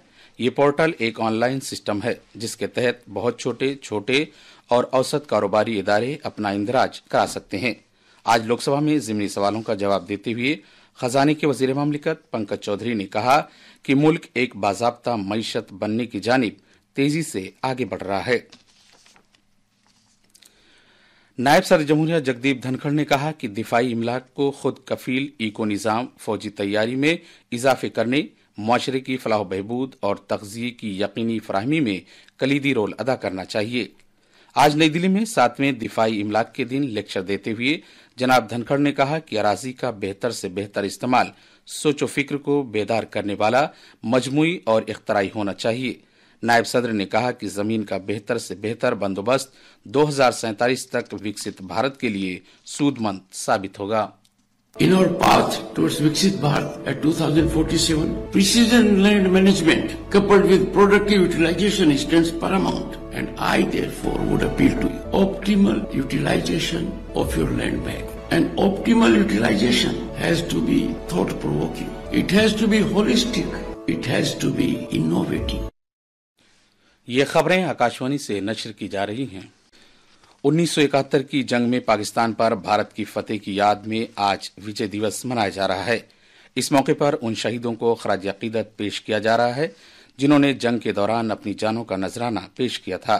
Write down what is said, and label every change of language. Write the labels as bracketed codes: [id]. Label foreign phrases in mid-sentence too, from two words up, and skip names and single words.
[ur] یہ پورٹل ایک آن لائن سسٹم ہے جس کے تحت بہت چھوٹے اور اوسط کاروباری ادارے اپنا اندراج کرا سکتے ہیں. آج لوک سبھا میں ضمنی سوالوں کا جواب دیتے ہوئے خزانے کے وزیر مملکت پنکج چودھری نے کہا کہ ملک ایک باضابطہ معیشت بننے کی جانب تیزی سے آگے بڑھ رہا ہے. نائب صدر جمہوریہ جگدیپ دھنکھڑ نے کہا کہ دفاعی املاک کو خود کفیل ایکو نظام فوجی تیاری میں اضافے کرنے، معاشرے کی فلاح و بہبود اور تغذیے کی یقینی فراہمی میں کلیدی رول ادا کرنا چاہیے. آج نئی دلی میں 7ویں دفاعی املاک کے دن لیکچر دیتے ہوئے جناب دھنکھڑ نے کہا کہ اراضی کا بہتر سے بہتر استعمال سوچ و فکر کو بیدار کرنے والا مجموعی اور اختراعی ہونا چاہیے. نائب صدر نے کہا کہ زمین کا بہتر سے بہتر بندوبست 2047 تک وکست بھارت کے لیے سود مند ثابت ہوگا. [en] In our path towards Viksit Bharat at 2047, precision land management coupled with productive utilization stands paramount, and I therefore would appeal to you. Optimal utilization of your land bank. And optimal utilization has to be thought-provoking. It has to be holistic. It has to be innovative. [ur] یہ خبریں آکاشوانی سے نشر کی جا رہی ہیں. 1971 کی جنگ میں پاکستان پر بھارت کی فتح کی یاد میں آج وجے دیوس منایا جا رہا ہے. اس موقع پر ان شہیدوں کو خراج عقیدت پیش کیا جا رہا ہے جنہوں نے جنگ کے دوران اپنی جانوں کا نذرانہ پیش کیا تھا.